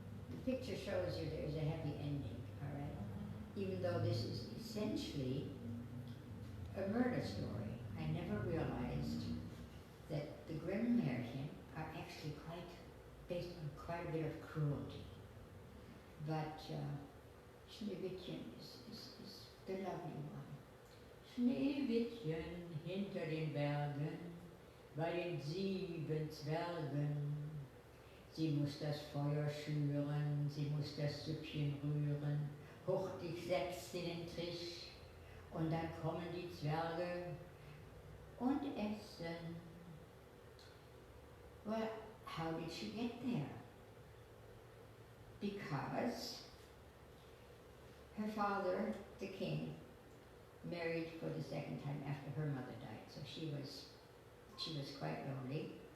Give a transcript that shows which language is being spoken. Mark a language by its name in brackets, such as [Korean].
[English] The picture shows you there's a happy ending, all right? Even though this is essentially a murder story, I never realized that the Grimm Maerchen are actually based on quite a bit of cruelty. But Schneewittchen is the lovely one. [German] Schneewittchen hinter den Bergen, bei den 7 Zwergen. Sie muss das Feuer schüren, sie muss das Süppchen rühren, hurtig setzt sie den Tisch, und dann kommen die Zwerge und essen. [English] Well, how did she get there? Because her father, the king, married for the second time after her mother died, so she was quite lonely.